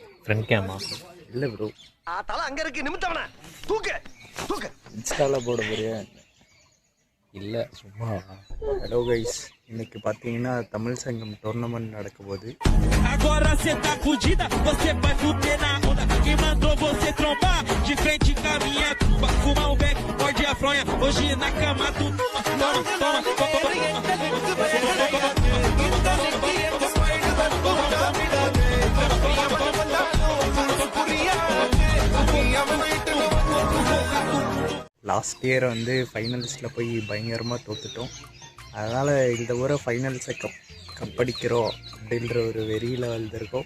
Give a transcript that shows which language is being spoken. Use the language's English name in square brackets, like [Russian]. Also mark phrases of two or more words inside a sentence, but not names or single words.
[English] front camera [Tamil] இல்லை ப்ரோ, தலை அங்க இருக்கு, நிமித்தவன தூக்கு தூக்கு. இன்ஸ்டாவில் போட போறியா? இல்லை சும்மா. [English] hello guys, [Tamil] இன்னைக்கு பார்த்தீங்கன்னா தமிழ் சங்கம் டோர்னமெண்ட் நடக்க போகுது. [Portuguese] Agora cê tá fudida, você vai fuder na onda. Quem mandou você trombar? De frente com a minha tuba. Fumar um beck, morde a fronha. Hoje na cama tu toma, toma, [English] last year [Tamil] வந்து ஃபைனல்ஸில் போய் பயங்கரமாக தோத்துட்டோம். அதனால் இந்த ஊரை ஃபைனல்ஸை கப்படிக்கிறோம் அப்படின்ற ஒரு வெறியில் வந்திருக்கோம்.